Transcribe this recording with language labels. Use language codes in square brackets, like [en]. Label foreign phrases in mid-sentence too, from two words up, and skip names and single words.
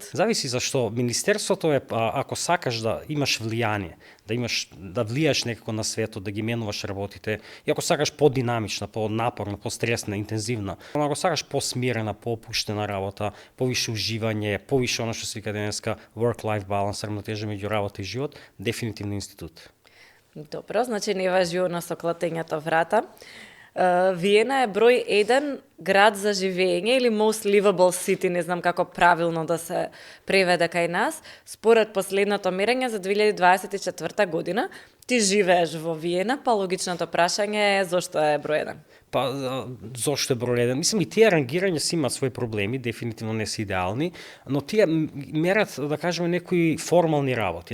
[mk] Зависи зашто министерството е ако сакаш да имаш влијание, да влијаш некако на светот, да ги менуваш работите, и ако сакаш подинамична, понапорна, постресна, интензивна, ако сакаш посмирена, попуштена работа, повише уживање, повише она што се вика денеска [en] work-life balance, [mk] рамнотежа меѓу работа и живот, дефинитивно институт. Добро, значи не важи она со клатењето врата. Виена е број 1 град за живење или [en] most livable city, [mk] не знам како правилно да се преведе кај нас. Според последното мерење за 2024 година, ти живееш во Виена, па логичното прашање е зошто е број 1? Па, зошто е број 1? Мислам, и тие рангирања си имаат своји проблеми, дефинитивно не се идеални, но тие мерат, да кажеме, некои формални работи.